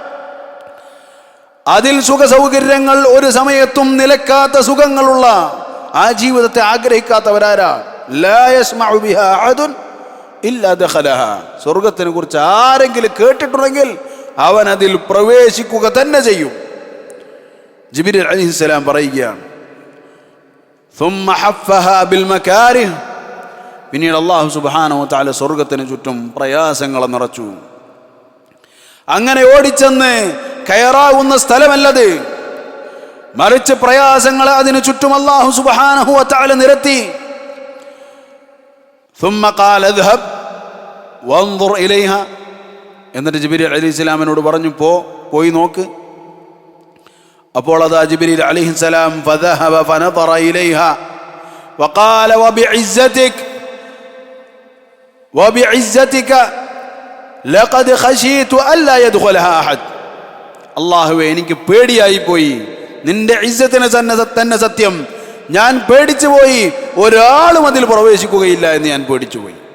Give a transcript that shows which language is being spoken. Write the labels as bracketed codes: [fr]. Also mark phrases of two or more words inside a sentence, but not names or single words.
[ml] അതിൽ സുഖ സൗകര്യങ്ങൾ ഒരു സമയത്തും നിലക്കാത്ത സുഖങ്ങളുള്ള ആ ജീവിതത്തെ ആഗ്രഹിക്കാത്തവരാരാണ്? [ar] لا يسمع بها أحد إلا دخلها, [ml] സ്വർഗത്തിനെ കുറിച്ച് ആരെങ്കിലും കേട്ടിട്ടുണ്ടെങ്കിൽ അവൻ അതിൽ പ്രവേശിക്കുക തന്നെ ചെയ്യും. ജിബ്രീൽ അലൈഹിസ്സലാം പറയുകയാണ്, [ar] ثم حفها بالمكاره, [ml] പിന്നീട് [ar] الله سبحانه وتعالى [ml] സ്വർഗത്തിന് ചുറ്റും പ്രയാസങ്ങളെ നിറച്ചു. അങ്ങനെ ഓടിച്ചെന്ന് കയറാവുന്ന സ്ഥലമല്ലത്, മറിച്ച് പ്രയാസങ്ങളെ അതിനു ചുറ്റും [ar] الله سبحانه وتعالى [ml] നിരത്തി. [ar] ثم قال اذهب وانظر اليها, [ml] എന്നിട്ട് ജിബ്രീൽ അലൈഹിസ്സലാമിനോട് പറഞ്ഞു, പോയി നോക്ക്. അപ്പോൾ അതാ ജിബ്രീൽ അലൈഹിസ്സലാം [ar] فذهب فنظر إليها وقال وعزتك لقد خشيت ألا يدخلها أحد, [ml] അല്ലാഹുവേ എനിക്ക് പേടിയായി പോയി, നിന്റെ ഇസ്സത്തിനെ തന്നെ സത്യം, ഞാൻ പേടിച്ചു പോയി, ഒരാളും അതിൽ പ്രവേശിക്കുകയില്ല എന്ന് ഞാൻ പേടിച്ചു പോയി.